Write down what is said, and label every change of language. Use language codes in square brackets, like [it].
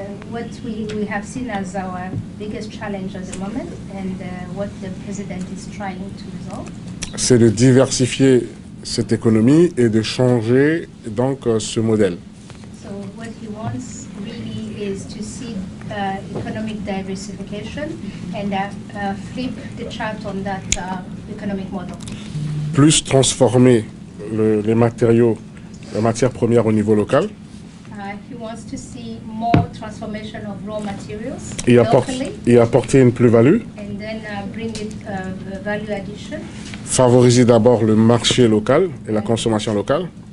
[en] what we have seen as our biggest challenge at the moment and what the president is trying to resolve, [fr] c'est de diversifier cette économie et de changer donc ce modèle. [en] So what he wants really is to see economic diversification and flip the chart on that economic model. [fr] Plus transformer les matières premières au niveau local. [en] He wants to see more transformation of raw materials locally. [fr] Et apporter une plus-value. [en] And then bring it value addition. [fr] Favoriser d'abord le marché local et la consommation locale.